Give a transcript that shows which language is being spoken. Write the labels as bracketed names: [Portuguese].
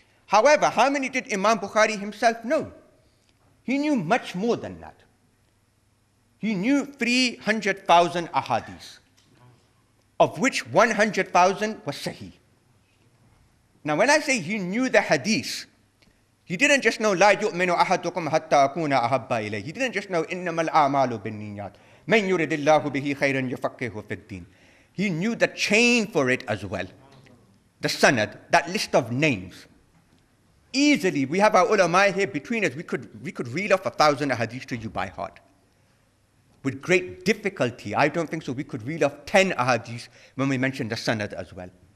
[English] However, how many did Imam Bukhari himself know? He knew much more than that. He knew 300,000 ahadith, of which 100,000 was sahih. Now when I say he knew the hadith, he didn't just know [Arabic] لا يؤمن أحدكم حتى أكون أحب إليه. [English] He didn't just know [Arabic] إنما الأعمال بالنيات من يرد الله به خيرا يفقهه في الدين. [English] He knew the chain for it as well. The Sunnat, that list of names. Easily, we have our ulama here between us, we could read off 1,000 ahadith to you by heart. With great difficulty, I don't think so, we could read off 10 ahadith when we mention the Sunnat as well.